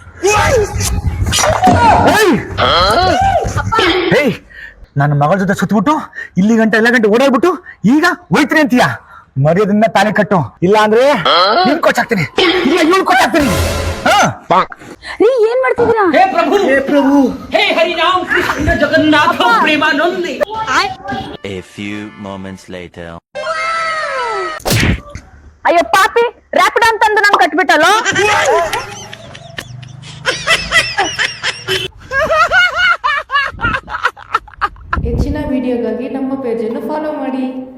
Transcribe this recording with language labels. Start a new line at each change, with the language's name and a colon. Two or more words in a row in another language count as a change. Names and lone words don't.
Kannada: ನನ್ನ ಮಗಳ ಜೊತೆ ಸುತ್ತಬಿಟ್ಟು ಇಲ್ಲಿ ಗಂಟೆ ಎಲ್ಲ ಗಂಟೆ ಓಡಾಡ್ಬಿಟ್ಟು ಈಗ ಹೋಯ್ತೀನಿ ಅಂತೀಯ? ಮರ್ಯಾದಿಂದ ತಾಳಿ ಕಟ್ಟು, ಇಲ್ಲ ಅಂದ್ರೆ ನೀನ್ ಕೊಚ್ಚಾಕ್ತೀನಿ, ಇಲ್ಲ ಇವಳು ಕೊಚ್ಚಾಕ್ತೀನಿ. ಏನ್ ಮಾಡ್ತಿದ್ದೀರಾ?
Hindi: हे प्रभु हे हरि राम कृष्ण जगन्नाथ प्रेमानंद.
English: A few moments later.
Kannada: ಅಯ್ಯೋ ಪಾಪಿ, ರ್ಯಾಪಿಡ್ ಅಂತಂದು ನಾನು ಕಟ್ಬಿಟ್ಟಲ್ಲ. ಹೆಚ್ಚಿನ ವಿಡಿಯೋಗಾಗಿ ನಮ್ಮ ಪೇಜನ್ನು ಫಾಲೋ ಮಾಡಿ.